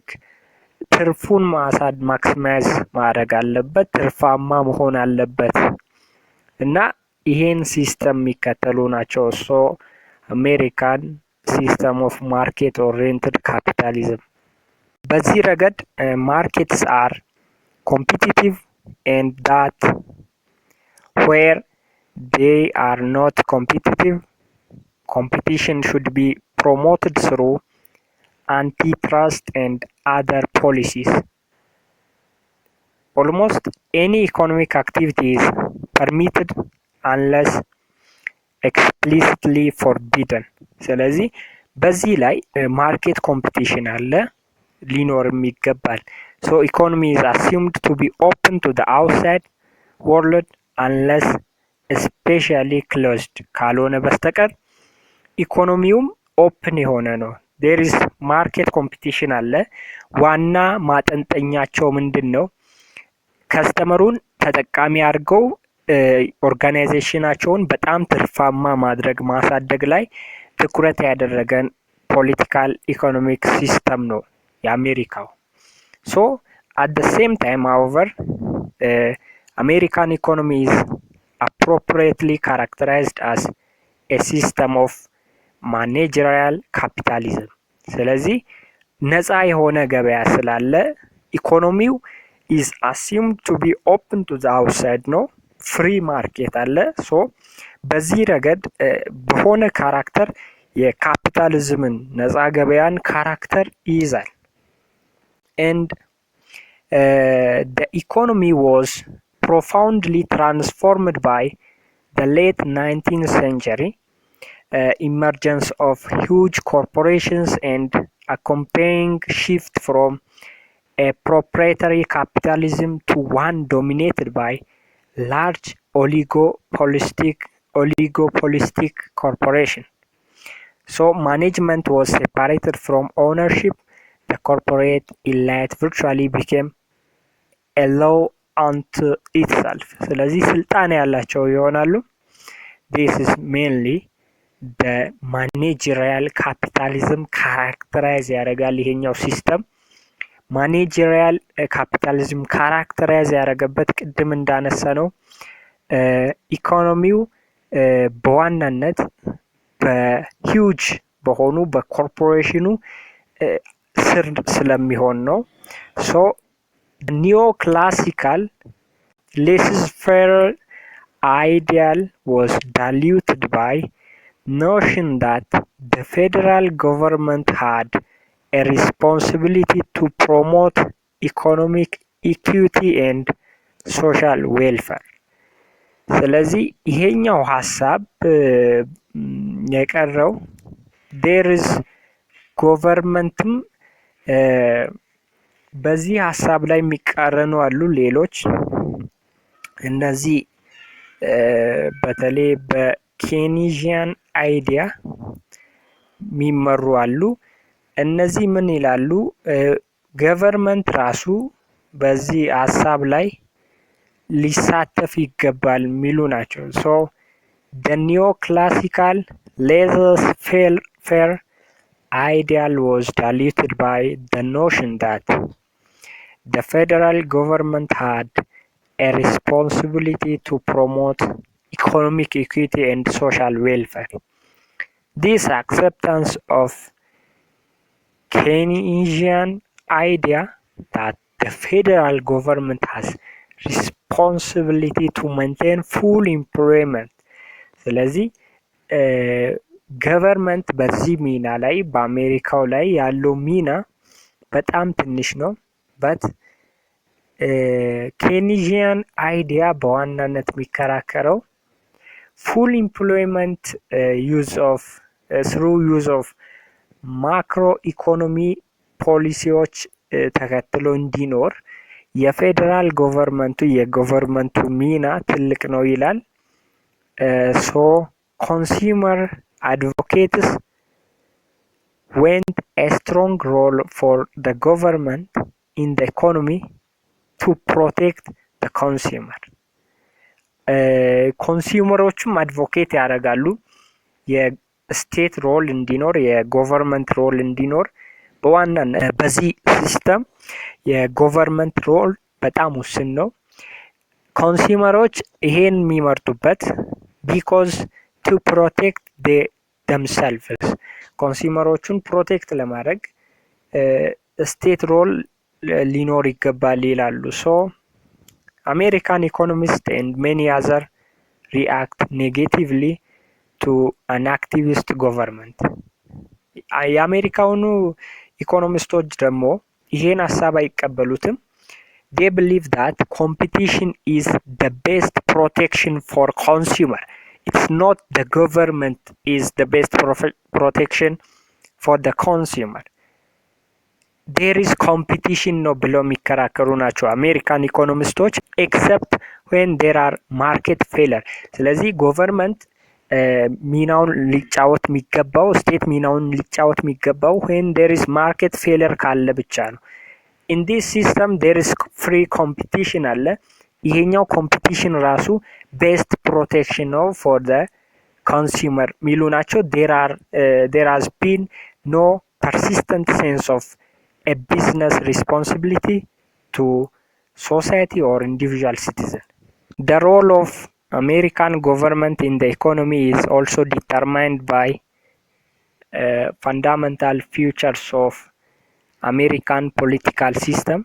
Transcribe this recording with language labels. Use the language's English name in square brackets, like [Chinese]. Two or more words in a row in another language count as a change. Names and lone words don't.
[Amharic] ትርፉን ማክሲማይዝ ማድረግ አለበት፣ ትርፋማ መሆን አለበት እና ይሄን ሲስተም የሚከተሉ ናቸው። [English] so American system of market oriented capitalism። [Amharic] በዚህ ረገድ [English] markets are competitive and that where they are not competitive, competition should be promoted through antitrust and other policies. Almost any economic activity is permitted unless explicitly forbidden. [Amharic] ስለዚህ በዚህ ላይ [English] market competition [Amharic] አለ ሊኖርም ይገባል። [English] so economy is assumed to be open to the outside world unless especially closed [Amharic] ካልሆነ በስተቀር ኢኮኖሚውም ኦፕን የሆነ ነው። [English] there is market competition [Amharic] አለ። ዋና ማጠንጠኛቸው ምንድን ነው? ከስተመሩን ተጠቃሚ አድርገው ኦርጋናይዜሽናቸውን በጣም ትርፋማ ማድረግ ማሳደግ ላይ ትኩረት ያደረገን [English] political economic system [Amharic] ነው የአሜሪካው። [English] so at the same time however American economy is appropriately characterized as a system of managerial capitalism. [Amharic] ስለዚህ ነፃ የሆነ ገበያ ስላለ ኢኮኖሚው [English] is assumed to be open to the outside [Amharic] ነው። [English] free market [Amharic] አለ። ሶ በዚህ ረገድ በሆነ ካራክተር የካፒታሊዝምን ነፃ ገበያን ካራክተር ይይዛል። [English] and the economy was profoundly transformed by the late 19th century emergence of huge corporations and accompanying shift from a proprietary capitalism to one dominated by large oligopolistic corporation. So management was separated from ownership. The corporate elite virtually became a law unto itself. [Amharic] ስለዚህ ስልጣን ያላቸው ይሆናሉ። [English] this is mainly the managerial capitalism characterize ያደርጋል [Amharic] ይሄኛው ሲስተም። [English] managerial capitalism characterize [Amharic] ያደረገበት ቅድም እንዳነሳ ነው ኢኮኖሚው በዋናነት በሂውጅ በሆኑ በኮርፖሬሽኑ ስር ስለሚሆን [English] ነው። so neoclassical laissez-faire ideal was diluted by notion that the federal government had a responsibility to promote economic equity and social welfare. [Amharic] ስለዚህ ይሄኛው ሀሳብ የቀረው [English] there is government [Amharic] ም በዚህ ሀሳብ ላይ የሚቃረኑ አሉ ሌሎች። እነዚህ በተለይ በኬኒዥያን አይዲያ የሚመሩ አሉ። እነዚህ ምን ይላሉ? ገቨርንመንት ራሱ በዚህ ሀሳብ ላይ ሊሳተፍ ይገባል የሚሉ ናቸው። [English] ሶ the neoclassical laissez-faire ideal was diluted by the notion that the federal government had a responsibility to promote economic equity and social welfare. This acceptance of Keynesian idea that the federal government has responsibility to maintain full employment. [Amharic] ስለዚህ ገቨርንመንት በዚህ ሚና ላይ በአሜሪካው ላይ ያለው ሚና በጣም ትንሽ ነው። በት ኬኒዥያን አይዲያ በዋናነት የሚከራከረው [English] full employment through use of macro economy [Amharic] ፖሊሲዎች ተከትሎ እንዲኖር የፌዴራል የገቨርንመንቱ ሚና ትልቅ ነው ይላል። [English] so consumer advocates went a strong role for the government in the economy to protect the consumer. [Amharic] ኮንሱመሮቹም አድቮኬት ያደርጋሉ የስቴት ሮል እንዲኖር የገቨርንመንት ሮል እንዲኖር። በዋናነት በዚህ ሲስተም የገቨርንመንት ሮል በጣም ውስን ነው። ኮንሱመሮች ይሄን የሚመርጡበት ቢኮዝ [English] to protect themselves [Amharic] ኮንሱመሮቹን ፕሮቴክት ለማድረግ ስቴት ሮል ሊኖር ይገባል ይላሉ። [English] so American economist and many other react negatively to an activist government. [Amharic] የአሜሪካውኑ ኢኮኖሚስቶች ደግሞ ይሄን ሀሳብ አይቀበሉትም። [English] they believe that competition is the best protection for consumer. It's not the government is the best protection for the consumer. There is competition [Amharic] ነው ብለው የሚከራከሩ ናቸው አሜሪካን ኢኮኖሚስቶች [English] except when there are market failure. [Amharic] ስለዚህ ገቨርንመንት ሚናውን ሊጫወት የሚገባው [English] ስቴት ሚናውን ሊጫወት የሚገባው when there is market failure [Amharic] ካለ ብቻ ነው። [English] in this system there is free competition [Amharic] አለ። ይሄኛው ኮምፒቲሽን ራሱ [English] best protection ነው for the consumer [Amharic] ሚሉ ናቸው። [English] there has been no persistent sense of a business responsibility to society or individual citizen. The role of American government in the economy is also determined by fundamental features of American political system.